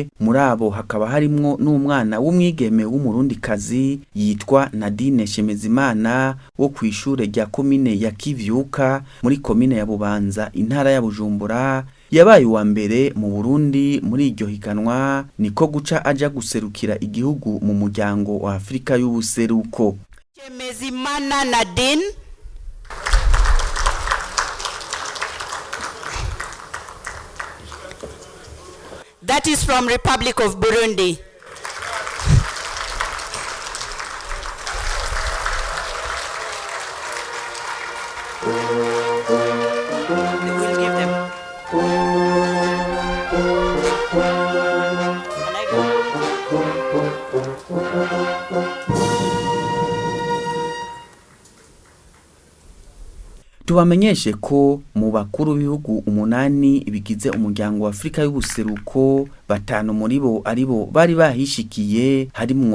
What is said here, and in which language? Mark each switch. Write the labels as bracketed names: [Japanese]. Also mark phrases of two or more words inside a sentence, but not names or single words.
[Rundi] Muri abo hakaba harimwo n'umwana w'umwigeme w'umurundikazi yitwa Nadine Shemezimana wo kwishure rya komine ya Kivyuka muri komine ya Bubanza intara ya Bujumbura yabaye wa mbere mu Burundi. Muri iryo higanwa niko guca aja guserukira igihugu mu muryango wa Afrika y'ubuseruko. [English] Shemezimana Nadine that is from Republic of Burundi. We will give them. Can I go? [Rundi] Tubamenyeshe ko mu bakuru b'ibihugu 8 bigize umuryango wa Afrika y'ubuseruko 5 muri bo aribo bari bahishikiye harimwo